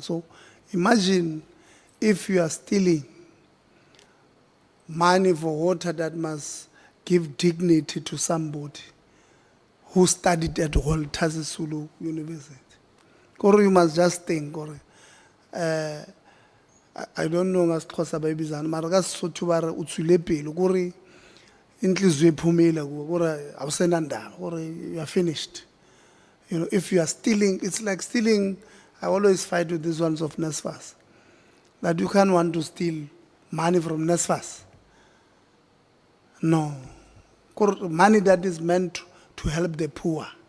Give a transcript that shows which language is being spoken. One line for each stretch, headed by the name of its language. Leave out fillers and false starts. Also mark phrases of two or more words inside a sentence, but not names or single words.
English: So imagine if you are stealing money for water that must give dignity to somebody who studied at Walter Sisulu University. Or you must just think, or I don't know as Xhosa
Southern Sotho: ba ibizana, mara ka Sotho ba re o tswile pele gore
Xhosa: inhliziyo iphumile
Southern Sotho: gore awusenandaba gore
English: you are finished. You know, if you are stealing, it's like stealing. I always fight with these ones of NSFAS. That you can't want to steal money from NSFAS. No. Money that is meant to help the poor.